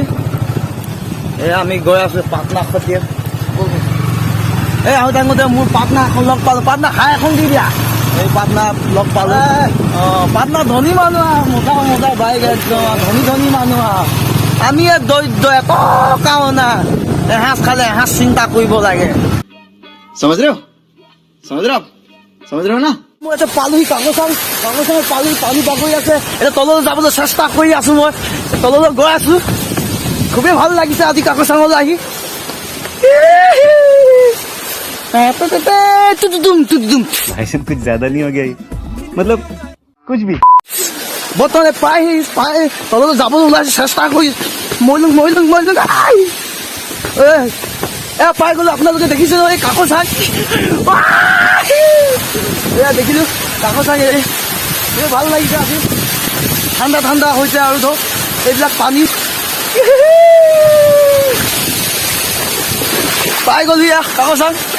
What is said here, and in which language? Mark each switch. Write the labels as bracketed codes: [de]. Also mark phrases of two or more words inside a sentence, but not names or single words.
[as] আমি গৈ আছো পাটনা সৈতে। আহোঁ থাকোঁতে মোৰ পাটনা এখন লগ পালো। পাটনা খাই এখন দি দিয়া। এই পাটনা লগ পালো। পাটনা ধনী মানুহ মজা বাইক একদম ধনী মানুহ। আমি দৰিদ্ৰ, এটকাও না। এসাঁজ খালে এসাঁজ চিন্তা কৰিব লাগে। [hi] समझ रहे हो ना? [as] মই এতিয়া পালোহি কাকচাং পালোহি। পানী বাগৰি আছে। এতিয়া তললৈ যাবলৈ চেষ্টা কৰি আছো। মই তললৈ গৈ আছো। খুবেই ভাল লাগিছে আজি কাকচাঙলৈ আহি। [hi] भाईसाहब कुछ ज्यादा नहीं हो गया ये? मतलब कुछ भी। [as] বৰ্তমানে পাই তললৈ যাবলৈ ওলাইছে, চেষ্টা কৰি মৰিলুং পাই গলো। আপোনালোকে দেখিছে এই কাকচাং, দেখিলো কাকচাং। ভাল লাগিছে আজি, ঠাণ্ডা হৈছে আৰু ধৰক এইবিলাক পানী পাই গলো কাকচাং।